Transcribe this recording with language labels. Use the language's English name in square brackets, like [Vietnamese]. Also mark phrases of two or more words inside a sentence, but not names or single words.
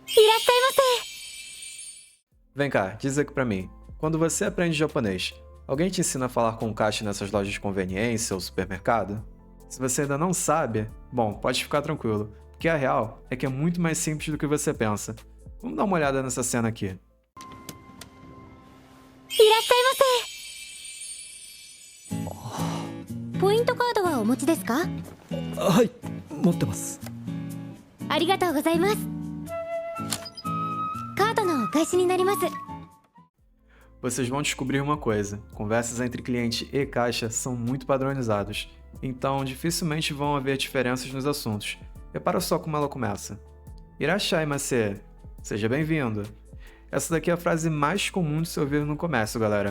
[Portuguese] Vem cá, diz aqui pra mim. Quando você aprende japonês, alguém te ensina a falar com caixa nessas lojas de conveniência ou supermercado? Se você ainda não sabe, bom, pode ficar tranquilo, porque a real é que é muito mais simples do que você pensa. Vamos dar uma olhada nessa cena aqui. [Japanese] ポイントカードはお持ちですか？はい、持ってます。ありがとうございます。カードのお返しになります。 [Portuguese] Vocês vão descobrir uma coisa: conversas entre cliente e caixa são muito padronizadas, então dificilmente vão haver diferenças nos assuntos. Repara só como ela começa. Irashai-masu, seja bem-vindo. Essa daqui é a frase mais comum de se ouvir no comércio, galera.